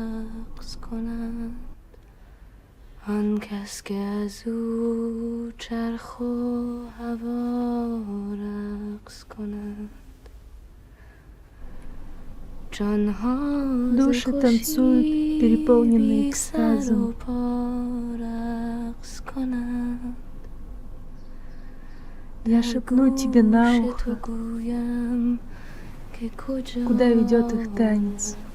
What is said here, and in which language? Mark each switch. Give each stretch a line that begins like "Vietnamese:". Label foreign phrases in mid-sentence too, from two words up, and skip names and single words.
Persian: آن کس که از او چرخ و هوا رقص کند
Russian: Души танцуют, переполненные экстазом. Я шепну тебе на ухо, куда ведет их танец.